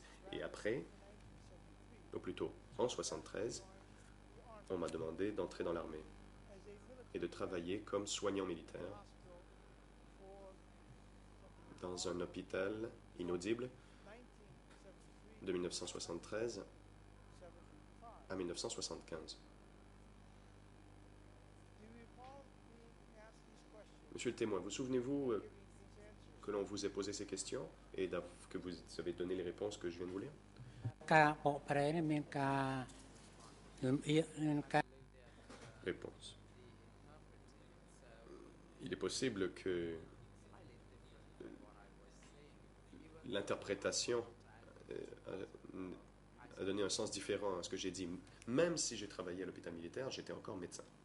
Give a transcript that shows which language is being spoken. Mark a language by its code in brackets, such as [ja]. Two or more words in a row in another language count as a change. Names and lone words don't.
[fr] Et après, ou plutôt en 73, on m'a demandé d'entrer dans l'armée et de travailler comme soignant militaire dans un hôpital inaudible de 1973 à 1975. Monsieur le témoin, vous souvenez-vous que l'on vous ait posé ces questions et que vous avez donné les réponses que je viens de vous lire? [km] ការបកប្រែនេះមានការលំអៀកមានការ [fr] Réponse. Il est possible que l'interprétation a donné un sens différent à ce que j'ai dit. Même si j'ai travaillé à l'hôpital militaire, j'étais encore médecin.